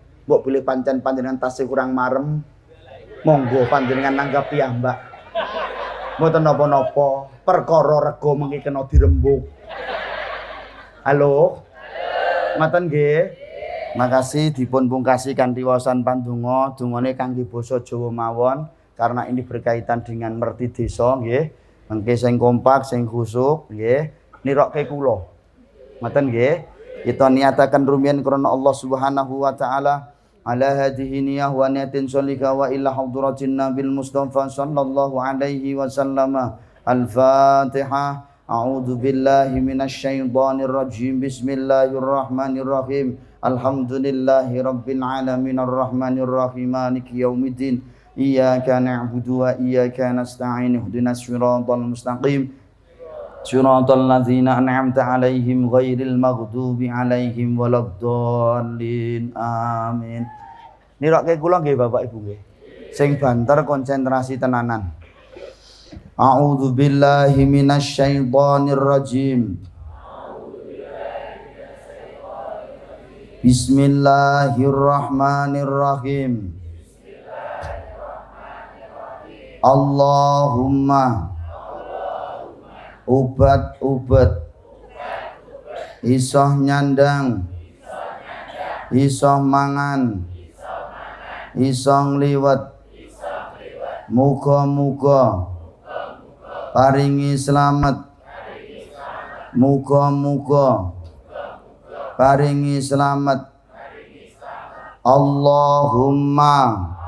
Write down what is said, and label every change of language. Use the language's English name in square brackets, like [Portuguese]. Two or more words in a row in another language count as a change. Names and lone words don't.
[Javanese] Mbok pilih pancen panjenengan tasih kurang marem. Monggo panjenengan nanggap piyambak. Mboten napa-napa, perkara rega mengki kena dirembug. Halo. Ngoten nggih. Makasih dipun pungkasi kanthi waosan pandonga, dongane kangge basa Jawa mawon [Indonesian] karena ini berkaitan dengan [Javanese] merti desa nggih. Mengki sing kompak, sing khusuk nggih, nirokke kula. Ngoten nggih. Kita niataken rumiyin krana Allah [Arabic] سبحانه وتعالى. على هذه النية ونية صالحة وإلى حضرة النبي المصطفى صلى الله عليه وسلم. Al-Fatihah. أعوذ بالله من الشيطان الرجيم. بسم الله الرحمن الرحيم. الحمد لله رب العالمين الرحمن الرحيم مالك يوم الدين. إياك نعبد وإياك نستعين. اهدنا الصراط المستقيم. صراط الذين أنعمت عليهم غير المغضوب عليهم ولا الضالين. Amin. [Javanese] Nirokke kula nggih Bapak Ibu nggih. Sing banter konsentrasi tenanan. [Arabic] أعوذ بالله من الشيطان الرجيم. Bismillahirrahmanirrahim. [Javanese] Allahumma ubat-ubat isoh nyandang isoh mangan isoh ngliwet muga-muga paringi slamet muga-muga paringi slamet Allahumma